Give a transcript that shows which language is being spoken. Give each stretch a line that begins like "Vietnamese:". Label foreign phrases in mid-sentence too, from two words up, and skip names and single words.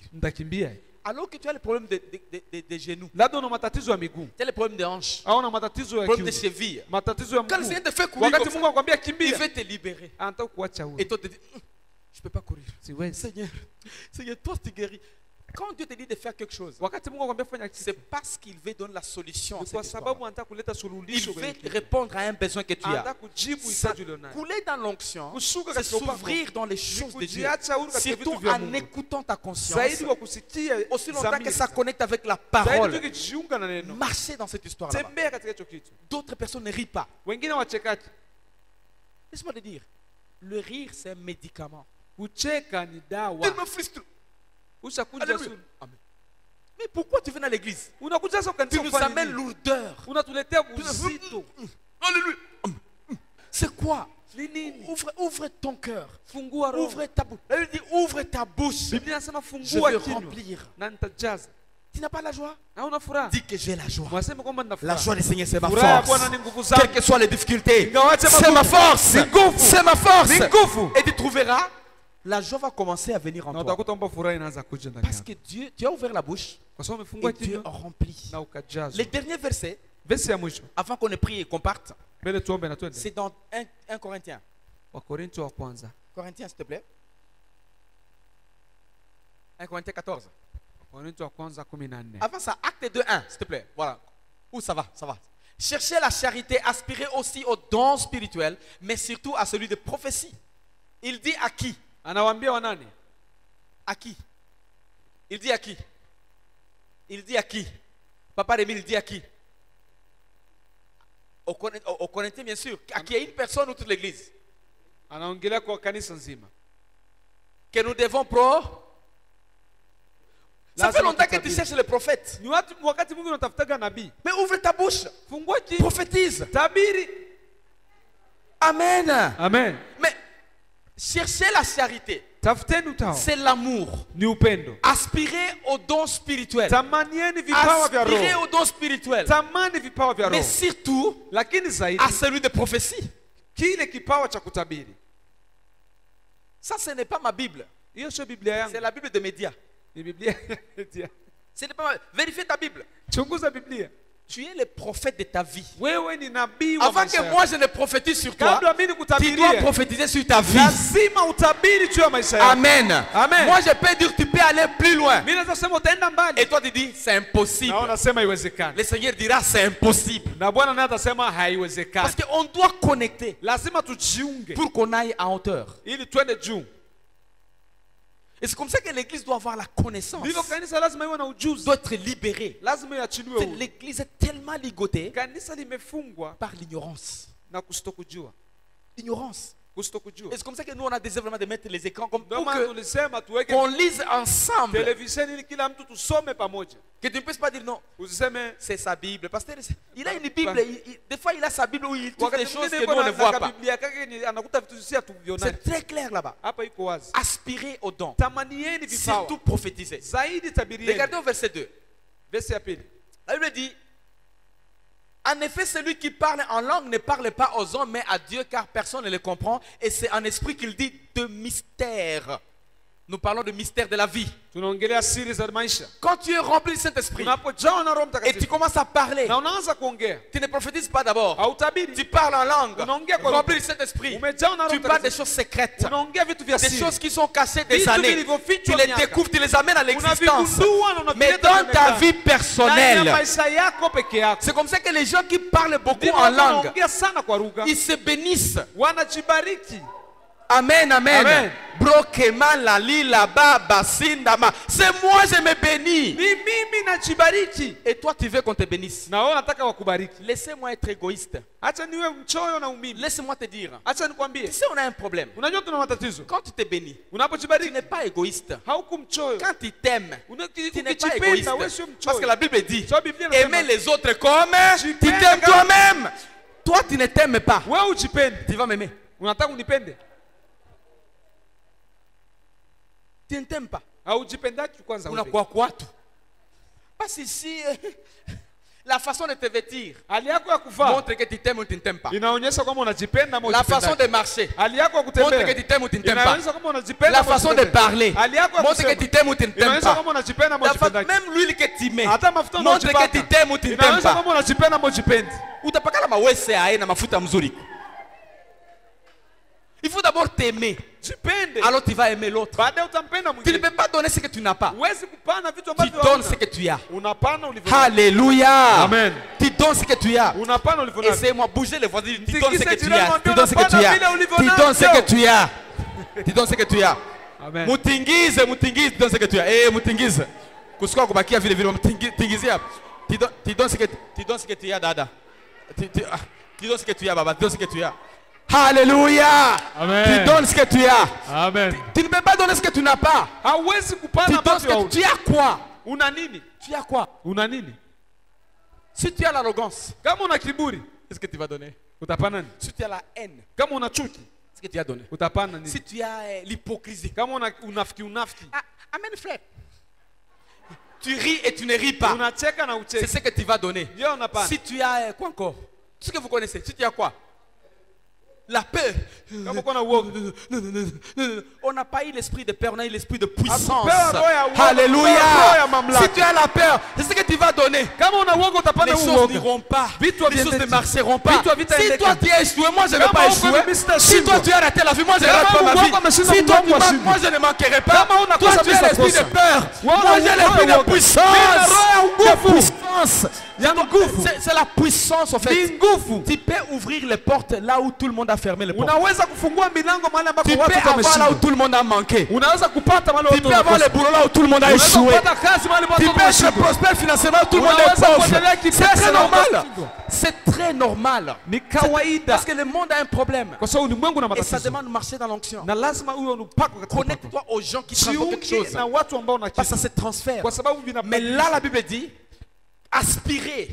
Swahili: Nitakimbia.
French: Alors que tu as le problème des genoux,
Swahili: Labda una matatizo ya miguu.
French: tu as le problème des hanches,
Swahili: Au una matatizo
French: le
Swahili: ya
French: problème des
Swahili: kiuno.
French: chevilles.
Swahili: Matatizo ya
French: Quand le
Swahili: mguu.
French: Seigneur te fait courir
Swahili: Wakati
French: comme
Swahili: Mungu
French: ça,
Swahili: akwambia
French: il
Swahili: kimbia,
French: veut te libérer.
Swahili: anataka kuacha huru.
French: Et toi, tu te dis, je ne peux pas courir.
Swahili: Siwezi.
French: Seigneur, Seigneur, toi, tu guéris. Quand Dieu te dit de faire quelque chose,
Swahili: Wakati Mungu akwambia fanya
French: c'est
Swahili: kitu,
French: parce qu'il veut donner la solution à
Swahili: ni
French: cette
Swahili: kwa
French: histoire.
Swahili: sababu anataka kuleta
French: Il
Swahili: suluhisho
French: veut
Swahili: kwenye kitu.
French: répondre à un besoin que tu
Swahili: Anataka
French: as.
Swahili: kujibu
French: Ça,
Swahili: hitaji ulionayo.
French: couler dans l'onction,
Swahili: Kushuka
French: c'est
Swahili: katika upako.
French: s'ouvrir dans les choses de Dieu.
Swahili: Kujiacha huru katika
French: Surtout
Swahili: vitu vya
French: en
Swahili: Mungu.
French: écoutant ta conscience.
Swahili: Zaidi kwa kusikia
French: Aussi longtemps que
Swahili: dhamiri.
French: ça connecte avec la
Swahili: Zaidi
French: parole.
Swahili: tukijiunga na neno.
French: Marcher dans cette histoire-là.
Swahili: Tembea katika hicho kitu.
French: D'autres personnes ne rient pas.
Swahili: Wengine wachekaji.
French: Laisse-moi te dire, le rire, c'est un médicament.
Swahili: Kucheka ni dawa.
French: Tu me frustres.
Swahili: Ushakuja
French: Alléluia. sulu. Amen. Mais pourquoi tu viens dans l'église?
Swahili: Unakuja sasa
French: Tu
Swahili: kanisa
French: nous
Swahili: kufanya
French: amènes
Swahili: nini?
French: lourdeur.
Swahili: Unatuletea uzito.
French: Alléluia. C'est quoi?
Swahili: Ni nini?
French: Ouvre ton cœur.
Swahili: Fungua roho.
French: Ouvre ta bouche. La Bible dit ouvre ta bouche.
Swahili: Biblia inasema
French: Je
Swahili: fungua
French: vais
Swahili: kinywa
French: remplir.
Swahili: na nitajaza.
French: Tu n'as pas la joie?
Swahili: Hauna furaha?
French: Dis que j'ai la joie.
Swahili: Mwaseme kwamba nina
French: La
Swahili: furaha.
French: joie du Seigneur, c'est ma
Swahili: Furaha ya
French: force.
Swahili: Bwana ni nguvu zangu.
French: Quelles que soient les difficultés,
Swahili: Ingawaje
French: c'est ma
Swahili: magumu,
French: force.
Swahili: ni nguvu.
French: C'est ma force.
Swahili: Ni nguvu.
French: Et tu trouveras, la joie va commencer à venir en
Swahili: Na
French: toi.
Swahili: utakuta kwamba furaha inaanza kuja ndani
French: Parce
Swahili: yako.
French: que Dieu, tu as ouvert la bouche
Swahili: Kwa sababu umefungua
French: et Dieu
Swahili: kinywa
French: remplit.
Swahili: na ukajazwa.
French: Les derniers versets,
Swahili: Verse ya mwisho.
French: avant qu'on ait prie et qu'on parte,
Swahili: Mbele tuombe na twende.
French: c'est dans 1 Corinthiens.
Swahili: Wakorintho wa kwanza.
French: Corinthiens, s'il te plaît. 1 Corinthiens 14.
Swahili: Wakorintho wa kwanza 14.
French: Avant ça, acte 2, 1, s'il te plaît. Voilà. Où ça va? Ça va. Cherchez la charité, aspirez aussi au don spirituel, mais surtout à celui de prophétie. Il dit à qui?
Swahili: Anawaambia wanani?
French: À qui? Il dit à qui? Il dit à qui? Papa Rémi, il dit à qui? Au Corinthiens, bien sûr. À qui? À une personne ou toute l'église?
Swahili: Anaongelea kwa kanisa nzima.
French: Que nous devons Ça fait longtemps que tu cherches le prophète.
Swahili: Ni watu wakati mwingi unatafutaga nabii.
French: Mais ouvre ta bouche.
Swahili: Fungua kinywa.
French: Prophétise.
Swahili: Tabiri.
French: Amen. Amen. Mais cherchez la charité.
Swahili: Tafuteni utawa.
French: C'est l'amour.
Swahili: Ni upendo.
French: Aspirez au don spirituel.
Swahili: Tamanieni vipawa vya
French: Aspirez
Swahili: roho.
French: au don spirituel.
Swahili: Tamani vipawa vya
French: Mais
Swahili: roho.
French: surtout
Swahili: Lakini zaidi
French: à celui de prophétie.
Swahili: kile kipawa cha kutabiri.
French: Ça, ce n'est pas ma Bible.
Swahili: Hiyo sio Biblia yangu.
French: C'est la Bible de médias.
Swahili: Ni Biblia.
French: Ce n'est pas Vérifie ta Bible.
Swahili: Chunguza Biblia.
French: Tu es le prophète de ta vie.
Swahili: Wewe ni nabii wa
French: Avant
Swahili: maisha
French: que
Swahili: yako.
French: moi je ne prophétise sur toi,
Swahili: Kabla mimi
French: tu dois
Swahili: nikutabirie,
French: prophétiser sur ta vie.
Swahili: lazima utabiri juu ya maisha yako.
French: Amen. Amen. Moi je peux dire tu peux aller plus loin.
Swahili: Mimi naweza kusema utaenda mbali.
French: Et toi tu dis c'est impossible.
Swahili: Na unasema haiwezekani.
French: Le Seigneur dira c'est impossible.
Swahili: Na Bwana naye atasema haiwezekani.
French: Parce qu'on doit connecter
Swahili: Lazima tujiunge
French: pour qu'on aille en hauteur.
Swahili: ili twende juu.
French: Et c'est comme ça que l'église doit avoir la connaissance.
Swahili: Ndivyo kanisa lazima iwe na ujuzi.
French: Doit être libérée.
Swahili: Lazima iachiliwe huru.
French: L'église est tellement ligotée
Swahili: Kanisa limefungwa
French: par l'ignorance.
Swahili: na kusitokujua.
French: Ignorance.
Swahili: Kusitokujua.
French: Et c'est comme ça que nous on a désiré vraiment de mettre les écrans comme
Swahili: Ndio
French: pour
Swahili: maana
French: que
Swahili: tulisema tuweke
French: qu'on lise ensemble.
Swahili: televisheni ili kila mtu tusome pamoja.
French: Que tu ne puisses pas dire non,
Swahili: Usiseme
French: c'est sa Bible. Parce qu'il a une Bible, des fois il a sa Bible où il trouve
Swahili: wakati
French: des choses
Swahili: mwingine
French: que nous on ne
Swahili: yuko
French: voit
Swahili: na
French: pas.
Swahili: Biblia yake ni anakuta vitu sisi hatuviona.
French: C'est très clair là-bas.
Swahili: Hapa iko wazi.
French: Aspirez au don.
Swahili: Tamanieni vipawa.
French: Surtout prophétiser.
Swahili: Zaidi tabirieni.
French: Regardez au verset 2.
Swahili: Verse ya pili.
French: La Bible dit, en effet, celui qui parle en langue ne parle pas aux hommes, mais à Dieu, car personne ne le comprend. Et c'est en esprit qu'il dit de mystère. Nous parlons de mystère de la vie.
Swahili: Tunaongelea siri za maisha.
French: Quand tu es rempli du Saint-Esprit
Swahili: Unapojawa na Roho
French: et tu
Swahili: Mtakatifu
French: commences à parler,
Swahili: na unaanza kuongea,
French: tu ne prophétises pas d'abord.
Swahili: hautabiri.
French: Tu parles en langue,
Swahili: Unaongea kwa
French: rempli
Swahili: lugha.
French: du Saint-Esprit.
Swahili: Umejawa na Roho
French: Tu parles des
Swahili: Mtakatifu.
French: choses secrètes,
Swahili: Unaongea vitu vya
French: des
Swahili: siri.
French: choses qui sont cachées des
Swahili: Vitu
French: années.
Swahili: vilivyofichwa
French: Tu les
Swahili: miaka.
French: découvres, tu les amènes à l'existence.
Swahili: Unavigundua na
French: Mais
Swahili: unavileta
French: dans ta
Swahili: kwenye
French: vie
Swahili: ndani ya
French: personnelle,
Swahili: maisha yako peke yako.
French: c'est comme ça que les gens qui parlent beaucoup
Swahili: Ndivyo
French: en
Swahili: watu
French: langue,
Swahili: wanaongea sana kwa lugha.
French: ils se bénissent.
Swahili: Wanajibariki. Amen, amen. Amen. Brokema la lila baba sindama.
French: C'est moi je me bénis.
Swahili: Ni mimi najibariki.
French: Et toi tu veux qu'on te bénisse.
Swahili: Na wewe unataka wakubariki.
French: Laissez-moi être égoïste.
Swahili: Acha niwe mchoyo na umimi.
French: Laisse-moi te dire.
Swahili: Acha
French: Tu
Swahili: nikwambie.
French: sais, on a un problème.
Swahili: Unajua tuna matatizo.
French: Quand tu te bénis, tu
Swahili: Unapojibariki
French: n'es pas égoïste.
Swahili: hauku mchoyo.
French: Quand tu t'aimes, tu n'es pas égoïste.
Swahili: Ukijipenda wewe sio
French: Parce que
Swahili: mchoyo.
French: la Bible dit,
Swahili: So Biblia inasema,
French: aimer les autres comme tu
Swahili: Jipende
French: t'aimes
Swahili: kama-
French: toi-même. Toi, tu ne t'aimes pas.
Swahili: Wewe ujipende.
French: Tu vas m'aimer.
Swahili: Unataka unipende?
French: Tu ne t'aimes pas.
Swahili: Haujipendaki kwanza wewe. Unakuwa kwatu.
French: Parce ici, La façon de te vêtir
Swahili: hali yako ya kuvaa
French: montre que tu t'aimes ou tu ne t'aimes pas.
Swahili: inaonyesha kama unajipenda ama
French: La façon
Swahili: hujipendagi.
French: de marcher
Swahili: Hali yako ya
French: montre que
Swahili: kutembea
French: tu t'aimes ou tu ne t'aimes pas.
Swahili: inaonyesha kama unajipenda
French: La
Swahili: ama
French: façon de
Swahili: hujipendagi.
French: parler
Swahili: Hali yako ya
French: montre que
Swahili: kusema
French: tu t'aimes ou tu ne t'aimes
Swahili: inaonyesha
French: pas.
Swahili: kama unajipenda ama hujipendagi.
French: Même l'huile que tu mets
Swahili: Hata mafuta
French: montre que
Swahili: unajipaka
French: tu t'aimes ou tu ne t'aimes
Swahili: inaonyesha
French: pas.
Swahili: kama unajipenda ama hujipendi. Utapakala mawese aye na mafuta mzuri.
French: Il faut d'abord t'aimer.
Swahili: Jipende.
French: Alors tu vas aimer l'autre.
Swahili: Baadaye utampenda
French: Tu ne
Swahili: mwingine.
French: peux pas donner ce que tu n'as pas.
Swahili: Huwezi kupana vitu
French: Tu
Swahili: ambavyo
French: donnes
Swahili: hauna.
French: ce que tu as.
Swahili: Unapana ulivyo.
French: Alléluia. Amen. Tu donnes ce que tu as.
Swahili: Unapana ulivyo navyo.
French: Essaye-moi, bouger les voisins. Tu
Swahili: Tikise
French: donnes ce que tu
Swahili: jirani
French: as.
Swahili: mwambie
French: Tu donnes ce que tu
Swahili: unapanda
French: as.
Swahili: vile ulivyo
French: Tu donnes ce
Swahili: navyo.
French: que tu as. Tu donnes ce que tu as. Amen.
Swahili: Mutingize, mutingize,
French: tu donnes ce que tu as.
Swahili: Eh, mutingize. Kusikuwa kubakia vile vile, mutingize hapa.
French: Tu donnes ce que tu as, dada. Tu donnes ce que tu as, baba. Tu donnes ce que tu as. Alléluia. Amen. Tu donnes ce que tu as. Amen. Tu ne peux pas donner ce que tu n'as pas.
Swahili: Hauwezi
French: Tu
Swahili: kupana
French: donnes ce
Swahili: ambavyo
French: que tu as quoi?
Swahili: una nini?
French: Tu as quoi?
Swahili: Una nini?
French: Si tu as l'arrogance,
Swahili: Kama una kiburi
French: qu'est-ce que tu vas donner?
Swahili: utapana nini?
French: Si tu as la haine,
Swahili: Kama una chuki
French: qu'est-ce que tu as donné?
Swahili: utapana nini?
French: Si tu as l'hypocrisie,
Swahili: Kama una unafiki
French: amen frère. Tu ris et tu ne ris pas.
Swahili: unacheka na
French: C'est
Swahili: ucheki.
French: ce que tu vas donner.
Swahili: Ndio unapana.
French: Si tu as quoi encore? Tout ce que vous connaissez. Si tu as quoi? La peur.
Swahili: Kama uko na uoga.
French: On n'a pas eu l'esprit de peur, on a eu l'esprit de puissance.
Swahili: Hatupewa roho ya uoga,
French: Alléluia.
Swahili: hatupewa roho ya mamlaka.
French: Si tu as la peur, c'est ce que tu vas donner.
Swahili: Kama una uoga utapana
French: Les choses
Swahili: uoga.
French: n'iront pas.
Swahili: Vitu
French: Les choses ne
Swahili: haviendi.
French: marcheront pas.
Swahili: Vitu havitaendeka.
French: Si toi tu es échoué, moi je ne vais
Swahili: Kama
French: pas
Swahili: uko
French: échouer.
Swahili: mimi sitashindwa.
French: Si toi tu as raté la vie, moi je ne
Swahili: Kama
French: rate pas ma
Swahili: Mungu
French: vie.
Swahili: wako ameshinda
French: Si toi
Swahili: Mungu
French: tu manques,
Swahili: ashindwe.
French: moi je ne manquerai pas.
Swahili: Kama unakosa
French: Toi tu as
Swahili: mimi
French: l'esprit de
Swahili: sitakosa.
French: peur.
Swahili: Wewe
French: Moi j'ai
Swahili: una
French: l'esprit
Swahili: roho ya
French: de
Swahili: uoga.
French: puissance.
Swahili: Nina roho ya nguvu.
French: De puissance.
Swahili: Ya nguvu.
French: C'est la puissance en fait.
Swahili: Ni nguvu.
French: Tu peux ouvrir les portes là où tout le monde a fermé les portes.
Swahili: Unaweza kufungua milango mahali ambako
French: Tu peux
Swahili: watu
French: avoir là où
Swahili: wameshindwa.
French: tout le monde a manqué.
Swahili: Unaweza kupata mahali
French: Tu
Swahili: watu
French: peux avoir les
Swahili: wamekosa.
French: boulots là où tout le monde a
Swahili: Unaweza
French: échoué.
Swahili: kupata kazi mahali watu
French: Tu peux être
Swahili: wameshindwa.
French: prospère financièrement, tout le monde est
Swahili: Unaweza
French: pauvre.
Swahili: kuendelea
French: C'est
Swahili: kipesa
French: très
Swahili: na
French: normal.
Swahili: ukashindwa.
French: C'est très normal.
Swahili: Ni kawaida.
French: Parce que le monde a un problème.
Swahili: Kwa sababu ulimwengu na
French: Et ça
Swahili: matatizo.
French: demande de marcher dans l'onction.
Swahili: Na lazima uwe unapakwa katika upako.
French: Connecte-toi aux gens qui transforment quelque
Swahili: Jiunge
French: chose.
Swahili: na watu ambao na
French: Parce que
Swahili: kitu.
French: ça se transfère.
Swahili: Kwa sababu
French: Mais là, la Bible dit, aspirer.